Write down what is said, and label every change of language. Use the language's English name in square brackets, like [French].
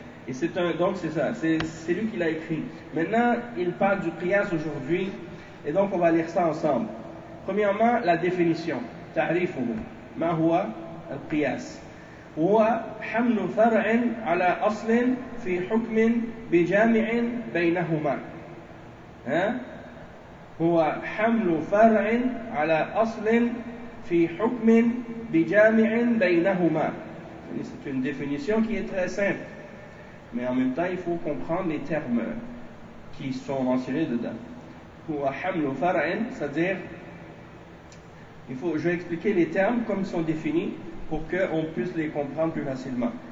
[French] Et c'est lui qui l'a écrit. Maintenant, il parle du qiyas aujourd'hui, et donc on va lire ça ensemble. Premièrement, la définition, ta'rifuhu. [Arabic] ما هو القياس؟ هو حمل فرع على أصل في حكم بجامع بينهما. هو حمل فرع على أصل في حكم بجامع بينهما. [French] C'est une définition qui est très simple, mais en même temps il faut comprendre les termes qui sont mentionnés dedans. [Arabic] هو حمل فرع, [French] c'est-à-dire Je vais expliquer les termes comme ils sont définis pour qu'on puisse les comprendre plus facilement.